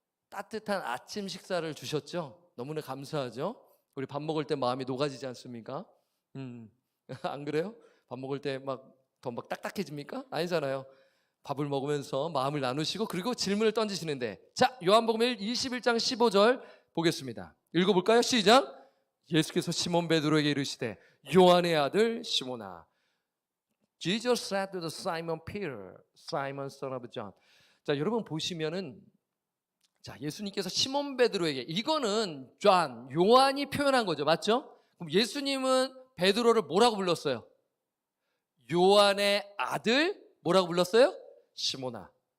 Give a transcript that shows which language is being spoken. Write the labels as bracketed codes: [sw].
[ko] 따뜻한 아침 식사를 주셨죠. 너무나 감사하죠. 우리 밥 먹을 때 마음이 녹아지지 않습니까? 안 그래요? 밥 먹을 때 더 딱딱해집니까? 아니잖아요. 밥을 먹으면서 마음을 나누시고 그리고 질문을 던지시는데 자, 요한복음 21장 15절 보겠습니다. 읽어볼까요? 시작. 예수께서 시몬 베드로에게 이르시되 요한의 아들 시몬아, [en] Jesus said to Simon Peter, Simon son of John. [ko] 자, 여러분 보시면은 자, 예수님께서 시몬 베드로에게 이거는 존, 요한이 표현한 거죠. 맞죠? 그럼 예수님은 베드로를 뭐라고 불렀어요? 요한의 아들 뭐라고 불렀어요? 시몬아.